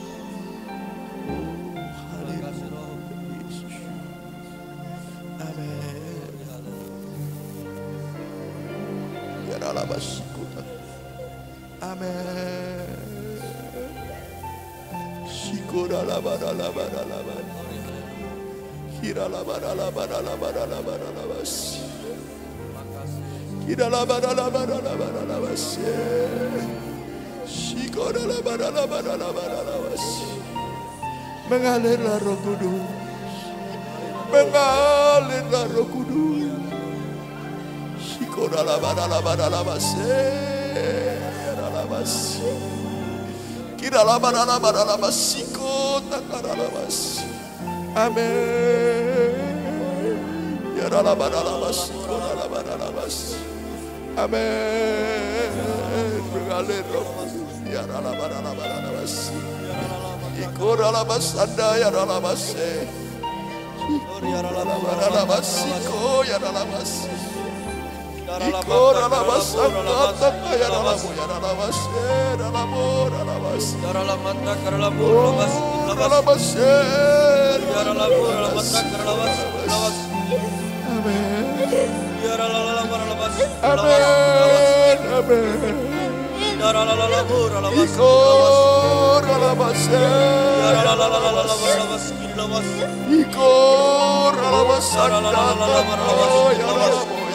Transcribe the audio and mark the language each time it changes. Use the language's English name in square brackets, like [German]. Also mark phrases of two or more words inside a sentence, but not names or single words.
[Indonesian] Oh, haleluya Yesus. Amin. Ya Allah syukur. Amin. Syukur Allah bala. Kira la bala. Kira la bala. Syukur la bala. Mengalirlah Roh Kudus. Mengalirlah Roh Kudus. Syukur la bala. Kira la bala. Syukur takara bas. Amin. Ya la bala. Syukur la bala. Amin. Mengalir Roh Kudus. Ya la bala. Ikor alabas anda ya alabas. Alabas iko ya alabas. Ikor alabas anda ya alabas ya alabas. Alabas. Karalamata karalamu labas Alabas. Karalamata karalabas. Amin. Yaralalamar Amin. Yaralalamur labas. Ikor alabas. Yaralalamar labas. Ikor alabas anda ya alabas.